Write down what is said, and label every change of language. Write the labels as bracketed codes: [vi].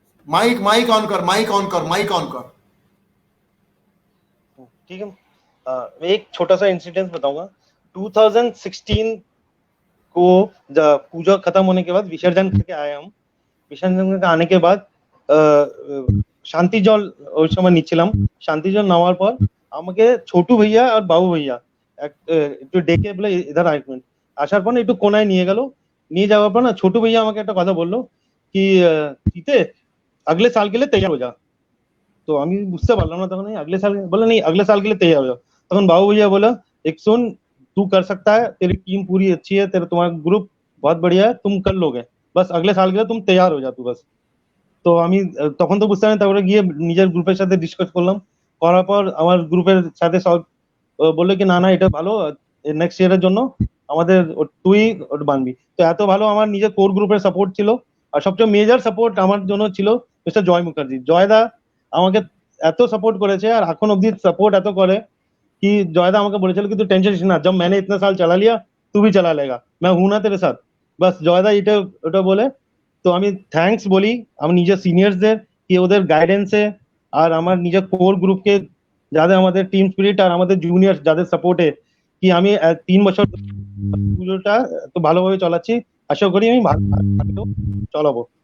[hi] Mic on कर। ठीक है, मैं एक छोटा सा इंसिडेंट बताऊंगा। 2016 को पूजा खत्म होने के बाद विसर्जन करके आए हम। विसर्जन करके आने के बाद [bn] শান্তি জল ওই সময় নিচ্ছিলাম। শান্তি জল নেওয়ার পর আমাকে ছোটু ভাইয়া আর বাবু ভাইয়া একটু ডেকে বলে ইধার আসবেন। আসার পর একটু কোনায় নিয়ে গেল। নিয়ে যাওয়ার পর না ছোটু ভাইয়া আমাকে একটা কথা বললো কি শীতে [hi] अगले साल के लिए तैयार हो जा। तो [bn] আমি বুঝতে পারলাম না তখন, [hi] अगले साल बोला नहीं अगले साल के लिए तैयार हो जा। তখন बाबू भैया बोला एक सुन, तू कर सकता है, तेरी टीम पूरी अच्छी है, तुम्हारा ग्रुप बहुत बढ़िया है, तुम कर लोगे, बस अगले साल के लिए तुम तैयार हो जा तू बस। [bn] তো আমি তখন তো বুঝতে পারিনি। তারপরে গিয়ে নিজের গ্রুপের সাথে ডিসকাস করলাম, করার পর আমার গ্রুপের সাথে সব বললো কি না এটা ভালো, নেক্সট ইয়ারের জন্য আমাদের তুই ওটা বানবি। তো এত ভালো আমার নিজের কোর গ্রুপের সাপোর্ট ছিল। আর সবচেয়ে মেজর সাপোর্ট আমার জন্য ছিল মিস্টার জয় মুখার্জি। জয়দা আমাকে এত সাপোর্ট করেছে আর এখন অব্দি সাপোর্ট এত করে कि জয়দা আমাকে বলেছিল कि [hi] तू टेंशन ना, जब मैंने इतना साल चला लिया तू भी चला लेगा, मैं हूं ना तेरे साथ। [bn] बस জয়দা এটা ওটা বলে। তো আমি থ্যাঙ্কস বলি আমার নিজের সিনিয়রসদের কি ওদের গাইডেন্সে আর আমার নিজের কোর গ্রুপকে যাদের আমাদের টিম স্পিরিট আর আমাদের জুনিয়র যাদের সাপোর্টে কি আমি 3 বছর পুজোটা তো ভালোভাবে চালাচ্ছি, আশা করি আমি ভালো চালাবো।